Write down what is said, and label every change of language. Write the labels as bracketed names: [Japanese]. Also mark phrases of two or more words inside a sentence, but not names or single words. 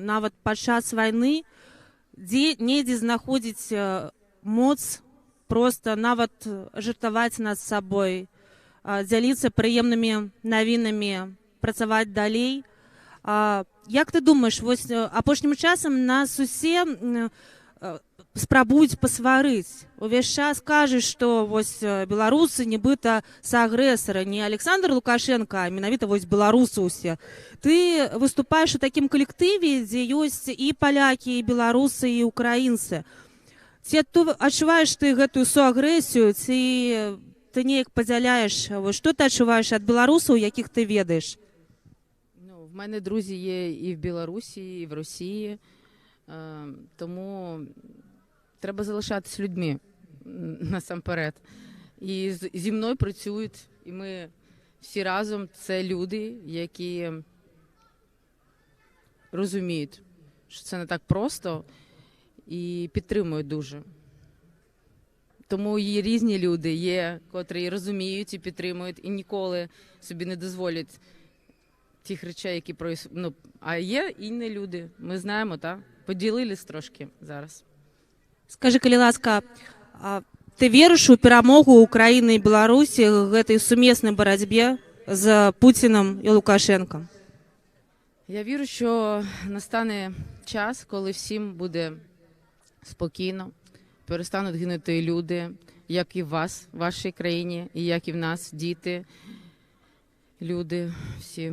[Ukrainian] Навіть під час війни недзе знаходить моц просто навіть жартувати над собою, ділитися приємними новинами, працювати далі. [Belarusian] Як ти думаєш, ось апошнім часом нас усі спрабуюць пасварыць. Увесь час кажуць, што вось беларусы нібыта саагрэсары, не Александр Лукашенко, а менавіта вось беларусы ўсе. Ты выступаеш у такім калектыве, дзе ёсць і палякі, і беларусы, і украінцы. Ці адчуваеш ты гэтую суагрэсію, ці ты неяк падзяляеш, што ти адчуваеш ад беларусаў, якіх ти ведаеш? [Ukrainian] Ну, в мене друзі є і в Білорусі, і в Росії, тому треба залишатись людьми насамперед. І зі мною працюють, і ми всі разом, це люди, які розуміють, що це не так просто, і підтримують дуже. Тому є різні люди, є, котрі розуміють і підтримують, і ніколи собі не дозволять тих речей, які ну, а є інші люди, ми знаємо, так? Поділились трошки зараз. [Belarusian] Скажи, калі ласка, ты верыш у перамогу Украіны і Беларусі гэтай сумеснай барацьбе з Путіним і Лукашенком? [Ukrainian] Я вірю, що настане час, коли всім буде спокійно, перестануть гинути люди, як і в вас, в вашій країні, і як і в нас, діти, люди всі.